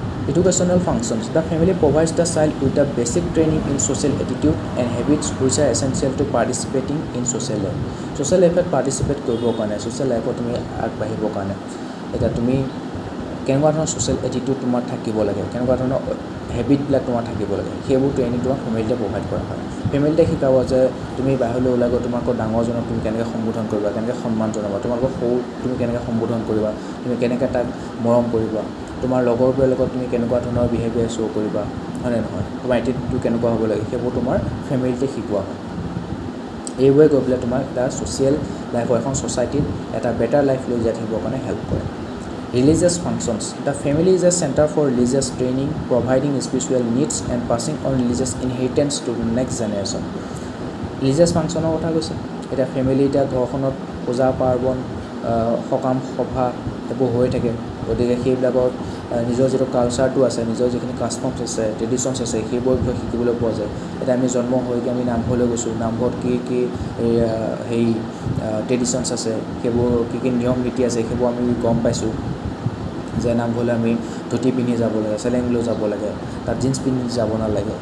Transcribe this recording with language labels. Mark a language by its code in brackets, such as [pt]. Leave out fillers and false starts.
[en] Educational functions, the family provides the child with the basic training in social attitude and habits which are essential to participating in social life. [as] Social life participate কৰিবৰ কাৰণে, social লাইফত তুমি আগবাঢ়িবৰ কাৰণে এতিয়া তুমি কেনেকুৱা ধৰণৰ social attitude তোমাৰ থাকিব লাগে, কেনেকুৱা ধৰণৰ হেবিটবিলাক তোমাৰ থাকিব লাগে, সেইবোৰ ট্ৰেইনিং তোমাক ফেমিলিতে প্ৰভাইড কৰা হয়। ফেমিলিতে শিকাব যে তুমি বাহিৰলৈ ওলাই গৈ তোমালোকৰ ডাঙৰজনক তুমি কেনেকৈ সম্বোধন কৰিবা, কেনেকৈ সন্মান জনাবা, তোমালোকৰ সৰু তুমি কেনেকৈ সম্বোধন কৰিবা, তুমি কেনেকৈ তাক মৰম কৰিবা, তোমাৰ লগৰবোৰৰ লগত তুমি কেনেকুৱা ধৰণৰ বিহেভিয়াৰ শ্ব' কৰিবা, হয়নে নহয়, তোমাৰ এটিটিউডটো কেনেকুৱা হ'ব লাগে, সেইবোৰ তোমাৰ ফেমিলিতে শিকোৱা হয়। এইবোৰে গৈ পেলাই তোমাক এটা ছ'চিয়েল লাইফৰ, এখন ছ'চাইটিত এটা বেটাৰ লাইফ লৈ যাই থাকিবৰ কাৰণে হেল্প কৰে। [en] Religious functions, the family is a center for religious training, providing spiritual needs and passing on religious inheritance to the next generation. [as] Religious ফাংচনৰ কথা কৈছে। এতিয়া ফেমিলি, এতিয়া ঘৰখনত পূজা পাৰ্বণ, সকাম সভা এইবোৰ হৈ থাকে, গতিকে সেইবিলাকত নিজৰ যিটো কালচাৰটো আছে, নিজৰ যিখিনি কাষ্টমছ আছে, ট্ৰেডিশ্যনছ আছে, সেইবোৰৰ বিষয়ে শিকিবলৈ পোৱা যায়। এতিয়া আমি জন্ম হৈকে আমি নামঘৰলৈ গৈছোঁ, নামঘৰত কি কি হেৰি ট্ৰেডিশ্যনছ আছে, সেইবোৰ কি কি নিয়ম নীতি আছে, সেইবোৰ আমি গম পাইছোঁ যে নামঘৰলৈ আমি ধুতি পিন্ধি যাব লাগে, চেলেং লৈ যাব লাগে, তাত জিন্স পিন্ধি যাব নালাগে।